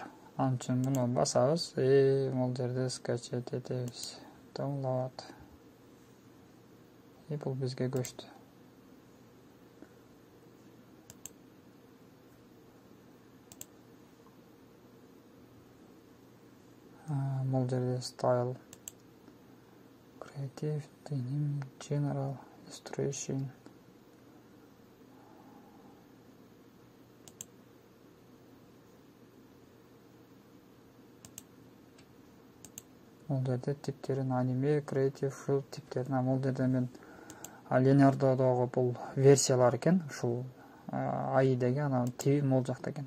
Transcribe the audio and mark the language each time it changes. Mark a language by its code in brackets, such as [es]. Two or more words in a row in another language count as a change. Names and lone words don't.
[ky] Анын үчүн муну басабыз, бул жерде скачать этебиз. Download. Бул бизге көчтү. Бул жерде [en] style, creative, denim, general, illustration. [ky] Бул жерде типтерин аниме, creative, ушул типтерин, бул жерде мен Leonardo'догу бул версиялар экен, ушул AI деген анан тиби бул жакта экен.